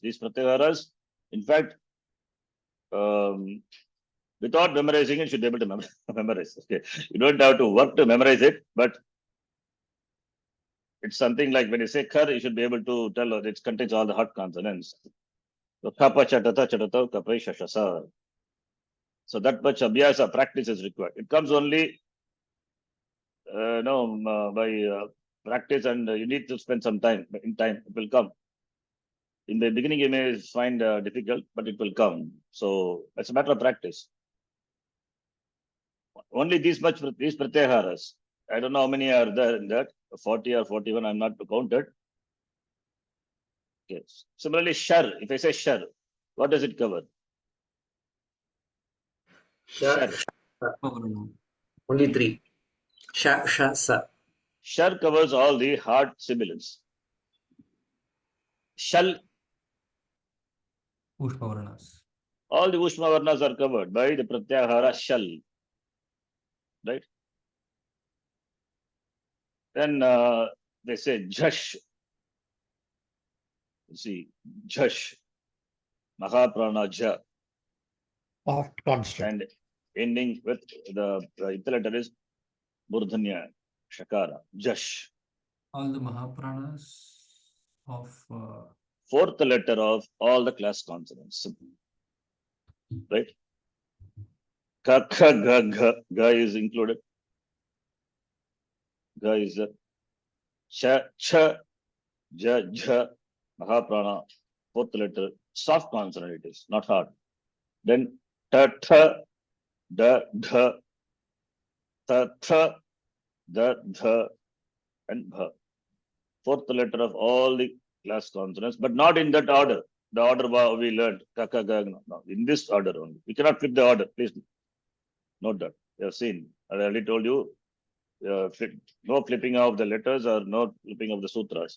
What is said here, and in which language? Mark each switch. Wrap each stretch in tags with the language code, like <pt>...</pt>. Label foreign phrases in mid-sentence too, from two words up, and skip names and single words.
<en>These pratyaharas, in fact, without memorizing it, you should be able to memorize. Okay, you don't have to work to memorize it, but it's something like when you say kar, you should be able to tell it contains all the hard consonants.</en> <sa>So kapa chatata chatata kapai shashasa.</sa> <en>So that much abhyasa practice is required. It comes only by practice, and you need to spend some time. In time, it will come. In the beginning, you may find difficult, but it will come. So it's a matter of practice. Only these pratyaharas. I don't know how many are there in that. 40 or 41. I'm not counted. Okay. Similarly, shar. If I say shar, what does it cover? Sha, Shar. only three. Sha, sha, sa. Shar covers all the hard sibilants. Shal.</en> <sa>Ushma Varnas.</sa> <en>All the</en> <sa>Ushma Varnas</sa> <en>are covered by the pratyahara shal. Right? Then they say jash. You see, jash.</en> <sa>Mahaprana ja.</sa> <en>Constant. And ending with the letter is Murdhanya. Shakara. Jash. All the Mahapranas of Fourth letter of all the class consonants. Simple. Right? Ka, kha, ga, gha. Ga is included. Ga is the cha, cha, ja, ja. Mahaprana. Fourth letter. Soft consonant it is, not hard. Then ta, tha, da, dha, ta, tha, da, dha, and bha. Fourth letter of all the class consonants, but not in that order. The order we learned. Ka, ka, ga, no. In this order only. We cannot flip the order. Please note that. You have seen. I already told you. No flipping of the letters or no flipping of the sutras.</en>